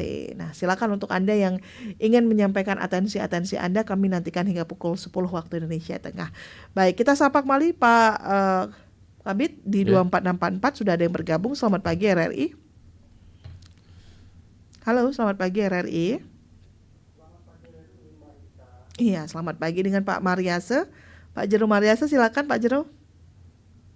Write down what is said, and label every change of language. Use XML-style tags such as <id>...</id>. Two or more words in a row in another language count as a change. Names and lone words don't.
<id>Nah, silakan untuk Anda yang ingin menyampaikan atensi-atensi Anda, kami nantikan hingga pukul 10 waktu Indonesia Tengah. Baik, kita sapa kembali Pak Kabit di 24644 sudah ada yang bergabung. Selamat pagi RRI. Halo, selamat pagi RRI. Iya, selamat pagi dengan Pak Mariase. Pak Jero Mariase, silakan Pak Jero.</id>